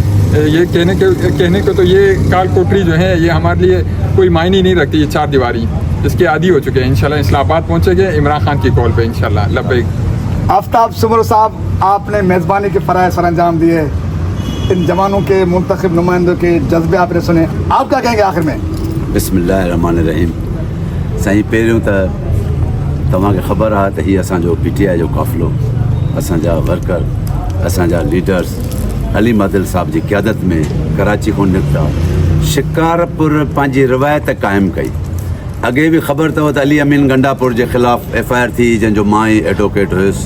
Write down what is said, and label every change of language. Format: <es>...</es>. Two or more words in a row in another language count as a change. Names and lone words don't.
<ur>یہ کہنے کو تو یہ کال کوٹری جو ہے یہ ہمارے لیے کوئی معنی نہیں رکھتی, یہ 4 دیواری اس کے عادی ہو چکے ہیں. انشاءاللہ اسلام آباد پہنچے گے عمران خان کی کال پہ انشاءاللہ. لبیک. آفتاب سمرو صاحب, آپ نے میزبانی کے فرائض سر انجام دیے, ان جوانوں کے منتخب نمائندوں کے جذبے آپ نے سنے, آپ کیا کہیں گے آخر میں؟</ur> <ar>بسم اللہ الرحمن الرحیم.</ar> <sd>سائیں पहिरियों त तव्हांखे ख़बर आहे त हीअ असांजो PTI जो क़ाफ़िलो, असांजा वर्कर, असांजा लीडर्स अलीम आदिल साहब जी क़यादत में कराची खां निकिता, शिकारपुर पंहिंजी रिवायत क़ाइमु कई. अॻे बि ख़बर अथव त अली अमीन गंडापुर जे ख़िलाफ़ु FIR थी, जंहिंजो मां ई एडवोकेट हुयुसि.</sd>